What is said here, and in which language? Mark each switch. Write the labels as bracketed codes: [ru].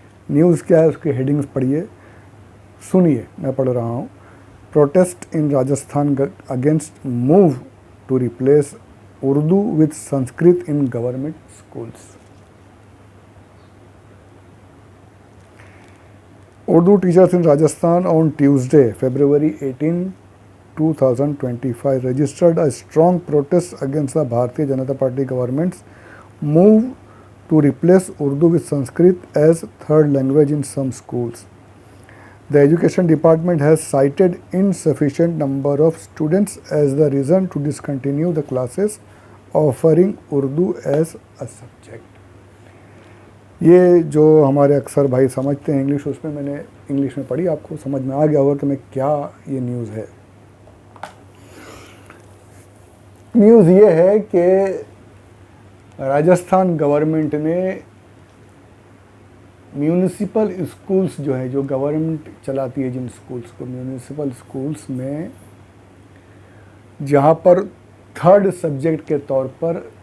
[hi] News क्या है, उसकी हेडिंग्स पढ़िए, सुनिए, मैं पढ़ रहा हूँ। [en] Protest in Rajasthan against move to replace Urdu with Sanskrit in government schools. Urdu teachers in Rajasthan on Tuesday, February 18, 2025 registered a strong protest against the Bharatiya Janata Party government's move to replace Urdu with Sanskrit as third language in some schools. The Education Department has cited insufficient number of students as the reason to discontinue the classes offering Urdu as a subject. [hi] ये जो हमारे अक्सर भाई समझते हैं English, उसमें मैंने English में पढ़ी, आपको समझ में आ गया होगा कि मैं क्या ये न्यूज़ है। न्यूज़ ये है कि राजस्थान गवर्नमेंट ने म्यूनिसिपल स्कूल्स जो है, जो गवर्नमेंट चलाती है जिन स्कूल्स को, म्यूनिसिपल स्कूल्स में जहाँ पर थर्ड सब्जेक्ट के तौर पर